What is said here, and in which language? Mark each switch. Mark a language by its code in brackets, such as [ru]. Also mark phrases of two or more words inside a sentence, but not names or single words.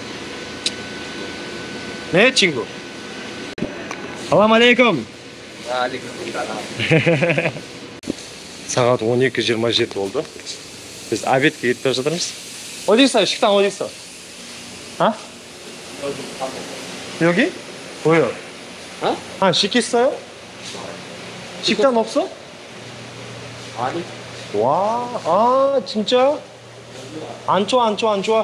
[kk] Ne Чингу? [ar] سلام عليكم. [kk] Сағат 12:27 болды. Biz обедке кетіп бара жатырмыз. Одейсің, шықтан одейсің. А? [ko] 여기? 뭐요? 아, 시켰어요? 식당 없어? 아니. 와, 아, 진짜? 안 좋아, 안 좋아, 안 좋아.